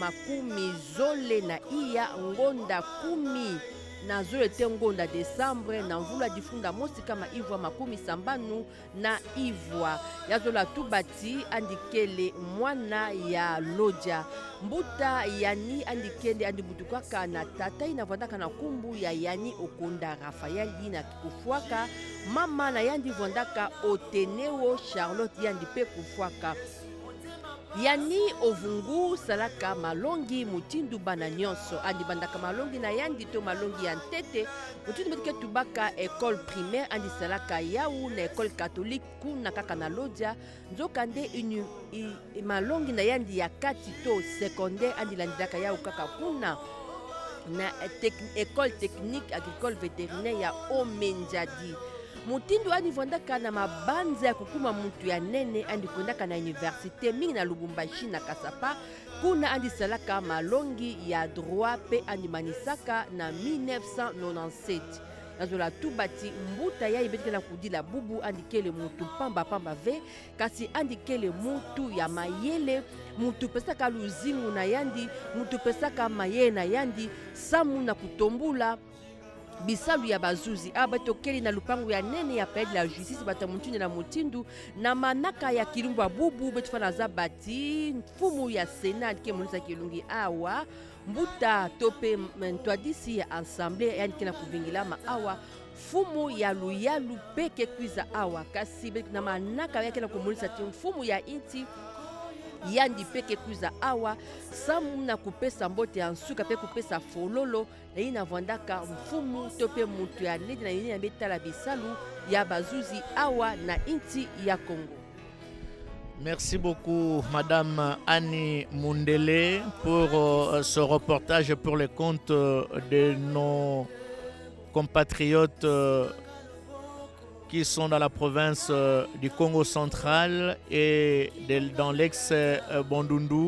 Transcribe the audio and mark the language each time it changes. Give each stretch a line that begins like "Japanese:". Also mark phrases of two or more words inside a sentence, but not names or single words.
Kituba (Democratic Republic of Congo): makumi zole na iya ngonda kumi na zole te ngonda Desembre na mvula difunda mosi kama ivwa makumi sambanu na ivwa ya zola tubati andikele mwana ya Lodja mbuta Yani andikende andi butukaka na tata ina vandaka na kumbu ya Yani Okonda Raphaël ina kufuaka mama na yandi vandaka Oteneo Charlotte yandi pe kufuaka Yani ovungu salaka malongi mutindu bana nyonso andi bandaka malongi na yandi to malongi ya ntete mutindu betike tubaka
French: école primaire
Kituba (Democratic Republic of Congo): andi salaka yau na
French: école catholique
Kituba (Democratic Republic of Congo): kuna kaka na Lodia nzoka nde malongi na yandi ya kati to secondaire andi landaka yau kaka kuna na
French: école technique agricole vétérinaire
Kituba (Democratic Republic of Congo): ya Omenjadi. Mutindu andi vondaka na mabanza ya kukuma mutu ya nene andi kondaka na université mingi na Lubumbashi na Kasapa kuna andi salaka malongi ya droit pe andi manisaka na 1997 nazola tubati mbuta ya ibetike na kudila bubu andi kele mutu pamba ve kasi andi kele mutu ya mayele mutu pesaka luzingu na yandi mutu pesaka mayele na yandi samu na kutombula bisalu ya bazuzi abatokeli na lupangu ya nene ya
French: palais de la justice
Kituba (Democratic Republic of Congo): batamuntuni na mutindu na manaka ya kilumba bubu betufana za bati mfumu ya senat ke monisa kilungi awa mbuta tope ntwadisi ya ensemble yani kena kuvingila ma awa fumu ya luyalu peke kwiza awa kasi na manaka yake na kumulisa ti mfumu ya inti yandi peke kuza awa samu na kupesa mbote ya nsuka pe kupesa fololo na ina vandaka mfumu tope mutu ya nedi na yini ya betala bisalu ya bazuzi awa na inti ya Congo.
French: Merci beaucoup Madame Annie Mundele pour ce reportage pour les comptes de nos compatriotes qui sont dans la province du Congo central et dans l'ex-Bandundu.